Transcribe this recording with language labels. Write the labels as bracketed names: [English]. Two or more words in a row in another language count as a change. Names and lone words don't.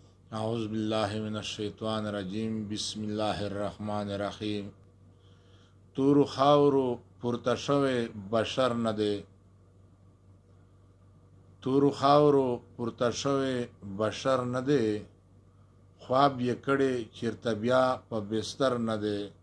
[Arabic] اعوذ باللہ من الشیطان الرجیم۔ بسم اللہ الرحمن الرحیم۔ [Pashto] تورو خاورو پورته شوی بشر نه دی۔ تورو خاورو پورته شوی بشر نه دی۔ خواب یې کړی چیرته بیا په بستر نه دی۔